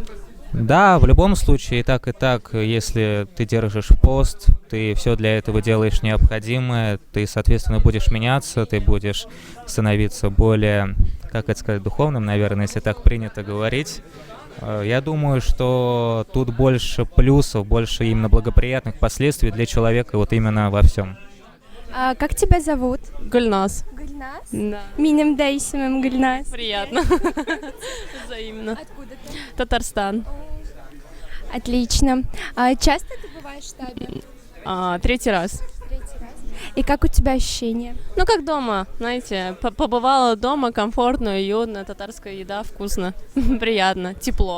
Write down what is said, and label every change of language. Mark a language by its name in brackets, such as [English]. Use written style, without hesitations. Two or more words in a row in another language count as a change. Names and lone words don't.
[Russian] Да, в любом случае, и так, если ты держишь пост, ты все для этого делаешь необходимое, ты, соответственно, будешь меняться, ты будешь становиться более, как это сказать, духовным, наверное, если так принято говорить. Я думаю, что тут больше плюсов, больше именно благоприятных последствий для человека вот именно во всем. А как тебя зовут? Гульнас. Гульнас. Да. [Tatar] Минем Дейсимем Гульнас. [Russian] Приятно. Взаимно. Откуда ты? Татарстан. Отлично. А часто ты бываешь в штабе? 3-й раз. Третий раз. И как у тебя ощущения? Ну, как дома, знаете, побывала дома, комфортно, уютно, татарская еда, вкусно, приятно, тепло.